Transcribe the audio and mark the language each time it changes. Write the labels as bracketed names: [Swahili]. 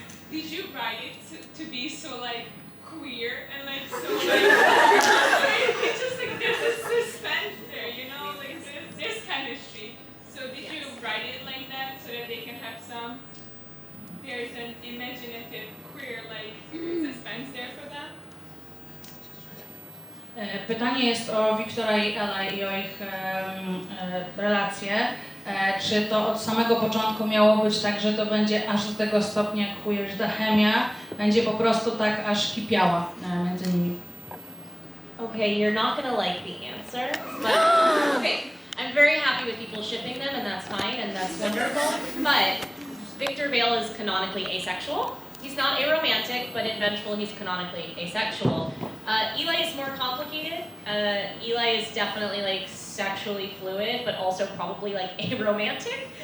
[English] Did you write it to be so like queer and like so like it's just like there's a suspense there, you know, like there's chemistry. So did you write it like that so that they can have some? There's an imaginative queer like suspense there for them. [Polish] Pytanie jest o Wiktora i Eli i o ich relacje. Czy to od samego początku miało być tak, że to będzie aż do tego stopnia queer, że ta chemia będzie po prostu tak aż kipiała między nimi? [English] Okay, you're not gonna like the answer, but okay. I'm very happy with people shipping them, and that's fine, and that's wonderful. But Victor Vale is canonically asexual. He's not aromantic, but in Vengeful he's canonically asexual. Eli is more complicated. Eli is definitely like sexually fluid, but also probably like aromantic.